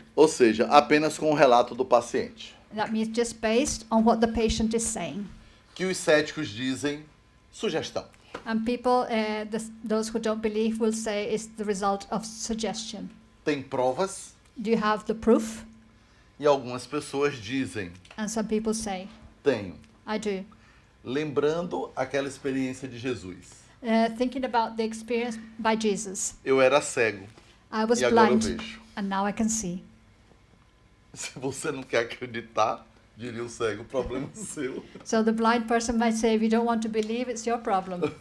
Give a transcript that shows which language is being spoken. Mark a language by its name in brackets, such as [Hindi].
[Portuguese] Ou seja, apenas com o relato do paciente. [English] That means just based on what the patient is saying. [Portuguese] Que os céticos dizem sugestão. [English] And people, those who don't believe will say it's the result of suggestion. [Portuguese] Tem provas [English] Do you have the proof? [Portuguese] e algumas pessoas dizem [English] And some people say, [Portuguese] tenho. [English] I do. [Portuguese] Lembrando aquela experiência de Jesus. [English] Thinking about the experience by Jesus. [Portuguese] Eu era cego [English] I was [Portuguese] e agora eu [English] blind [Portuguese] vejo. [English] and now I can see. [Portuguese] Se você não quer acreditar, diria o cego, o problema é seu. [English] So the blind person might say, if you don't want to believe, it's your problem.